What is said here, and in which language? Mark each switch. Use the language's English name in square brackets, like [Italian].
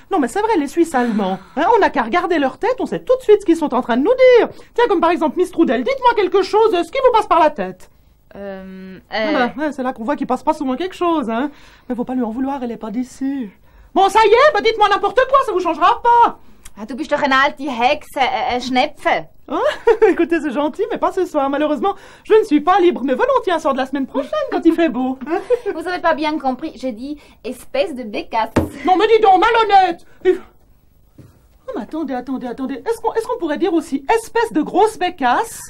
[French] Non, mais c'est vrai, les Suisses allemands, hein, on n'a qu'à regarder leur tête, on sait tout de suite ce qu'ils sont en train de nous dire. Tiens, comme par exemple Miss Trudel, dites-moi quelque chose, ce qui vous passe par la tête. C'est là qu'on voit qu'il passe pas souvent quelque chose, hein. Mais faut pas lui en vouloir, elle est pas d'ici. Bon, ça y est, bah dites-moi n'importe quoi, ça vous changera pas. [German] Ah, du bist doch eine alte Hexe, Schnepfe. [French] Oh, écoutez, c'est gentil, mais pas ce soir. Malheureusement, je ne suis pas libre, mais volontiers un soir de la semaine prochaine quand il fait beau. Vous avez pas bien compris, j'ai dit espèce de bécasse. Non, mais dis donc, malhonnête. Oh, mais attendez. Est-ce qu'on pourrait dire aussi espèce de grosse bécasse?